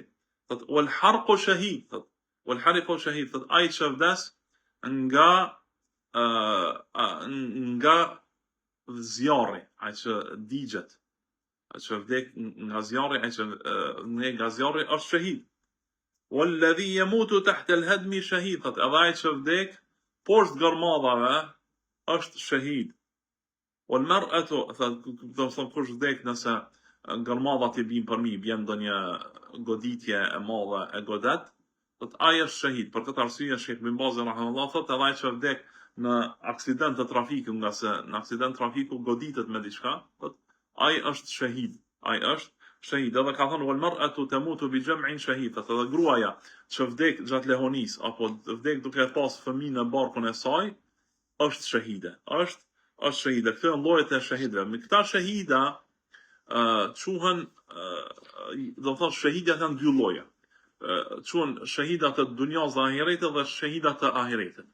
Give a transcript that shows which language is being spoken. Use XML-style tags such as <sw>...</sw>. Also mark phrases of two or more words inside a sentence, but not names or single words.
<sq>Thotë,</sq> <ar>والحرق شهيد,</ar> <sq>thotë,</sq> <ar>والحرق شهيد,</ar> <sq>thotë, ai që vdes nga zjarri, ai që digjet, ai që vdek nga zjarri, ai që nga zjarri është shahid.</sq> <ar>والذي يموت تحت الهدم شهيد,</ar> <sq>thotë, edhe ai që vdek poshtë gërmadhave është shahid.</sq> <ar>والمرأة,</ar> <sq>thotë, do të thonë kush vdek nëse gërmadhat i bin për mi, bjen ndonjë goditje e madhe e godet, thotë, ai është shahid. Për këtë arsye Sheikh Bin Baz rahimahullah thotë, edhe ai që vdek në aksident të trafikut, nga se në aksident trafiku goditet me diçka, thotë, ai është shahid. Edhe ka thënë,</sq> <ar>والمرأة تموت بجمع شهيد,</ar> <sq>thotë, edhe gruaja që vdek gjatë lehonis apo vdek duke pas fëmijë në barkun e saj, është shahide. Është shahide. Këto janë llojet e shahidëve. Me këta shahida quhen, do të thotë, shahidat janë 2 lloje. Quhen shahidat të dunjas dhe ahiretit dhe shahidat të ahiretit.</sq>